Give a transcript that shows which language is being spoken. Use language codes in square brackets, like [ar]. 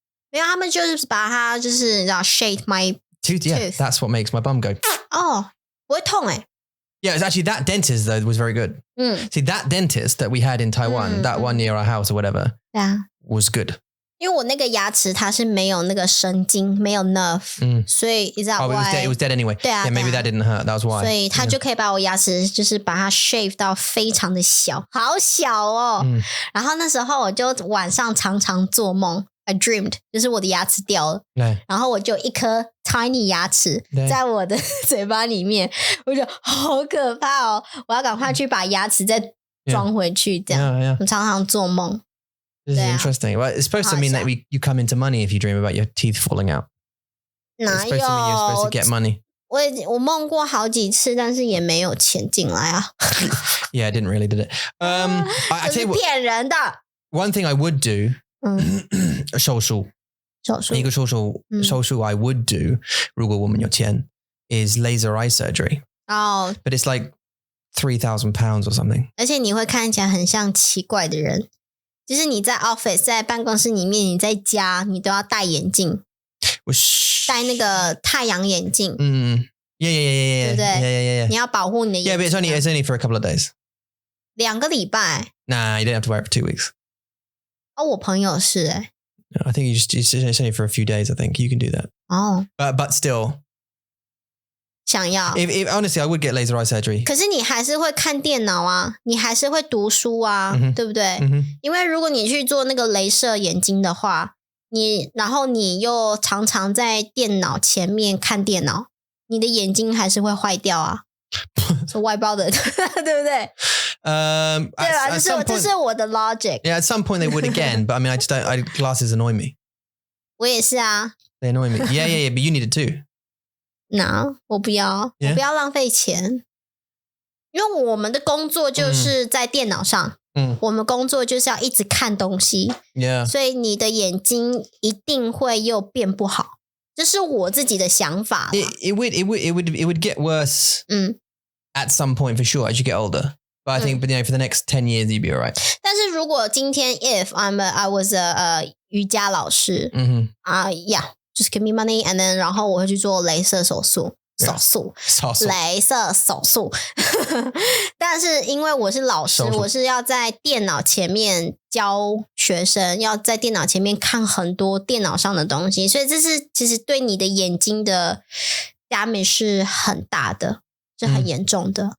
[zh] 没有，他们就是把它就是你知道 [en] shave my tooth. Yeah, that's what makes my bum go. [zh] 不会痛 [en] Yeah, it's actually that dentist though was very good. See, that dentist that we had in Taiwan, that one near our house or whatever, was good. [zh] 因为我那个牙齿它是没有那个神经，没有 nerve，所以 [en] is that why? It was dead anyway. [zh] 对啊 [en] Yeah, maybe that didn't hurt. That was why. [zh] 所以他就可以把我牙齿就是把它 shave 到非常的小，好小哦。然后那时候我就晚上常常做梦 ， [en] I dreamed， [zh] 就是我的牙齿掉了，然后我就一颗 tiny 牙齿在我的嘴巴里面，我就好可怕哦！我要赶快去把牙齿再装回去，这样。我常常做梦。 [en] This is interesting. Well, it's supposed to mean that you come into money if you dream about your teeth falling out. It's supposed to mean you're supposed to get money. [zh] 我梦过好几次，但是也没有钱进来啊。 [en] Yeah, I didn't really, did it? I tell you [zh] 骗人的。 [en] One thing I would do, [zh] 手术一个手术 [en] I would do [zh] 如果我们有钱 [en] is laser eye surgery. Oh. But it's like £3,000 or something. [zh] 而且你会看起来很像奇怪的人，就是你在 office 在办公室里面，你在家你都要戴眼镜，戴那个太阳眼镜。 [en] Yeah. [zh] 对不对？ [en] Yeah. [zh] 你要保护你的眼睛。 [en] Yeah, but it's only for a couple of days. [zh] 2个礼拜。 [en] Nah, you don't have to wear it for 2 weeks. [zh] 我朋友是 [en] I think it's only for a few days. I think you can do that. But still, [zh] 想要。 [en] If honestly, I would get laser eye surgery. [zh] 可是你还是会看电脑啊，你还是会读书啊，对不对？因为如果你去做那个雷射眼睛的话，然后你又常常在电脑前面看电脑，你的眼睛还是会坏掉啊。是外包的，对不对？对吧？这是我的 logic. [en] Yeah, at some point they would again, but I mean, glasses annoy me. [zh] 我也是啊。 [en] They annoy me. Yeah, but you need it too. [zh] No, 我不要，我不要浪费钱，因为我们的工作就是在电脑上，我们工作就是要一直看东西，所以你的眼睛一定会又变不好。这是我自己的想法。 [en] It would get worse. At some point for sure as you get older. But I think, for the next 10 years you'd be alright. [zh] 但是如果今天 [en] if I was a [zh] 瑜伽老师， [en] yeah, just give me money and then [zh] 然后我会去做雷射手术。雷射手术。但是因为我是老师，我是要在电脑前面教学生，要在电脑前面看很多电脑上的东西，所以这是其实对你的眼睛的 damage 是很大的，是很严重的。